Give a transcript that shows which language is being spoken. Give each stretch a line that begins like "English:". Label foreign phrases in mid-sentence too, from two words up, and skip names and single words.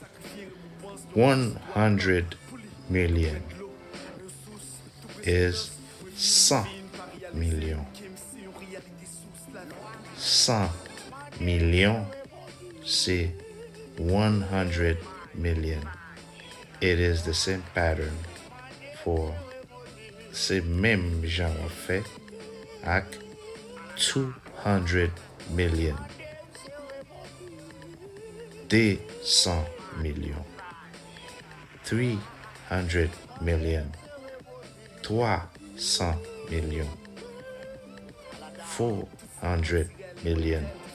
English: 100 million is 100 million.
French: 100 million, c'est 100 million.
English: It is the same pattern for
French: c'est même genre fait avec 200 million. 200 million. 300 million. 300 million. 400 million.